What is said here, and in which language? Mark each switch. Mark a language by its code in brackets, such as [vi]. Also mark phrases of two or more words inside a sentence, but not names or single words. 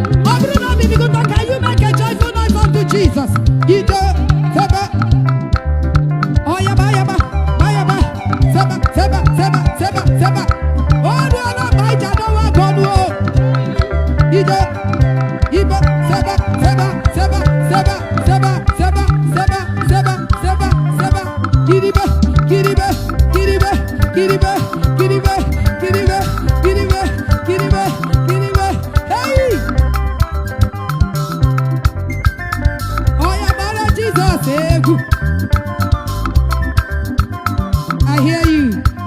[ig] Ọ bụrụ na obi dị gị ụtọ, [en] can you make a joyful noise unto Jesus? [ig] Ije, sebe. Ọ ya ba, ya ba, ba ya ba. Sebe, sebe, sebe, sebe, sebe. Ọ dị ọla mma ije adọwa aka ọnụ o. Ije, ibe, sebe, sebe, sebe, sebe. Zaba, zaba, zaba, zaba, zaba, zaba. Kiribe, kiribe, kiribe, kiribe, kiribe, kiribe, kiribe, kiribe, kiribe. Hey! Oya, mara Jesus egwu. [en] I hear you.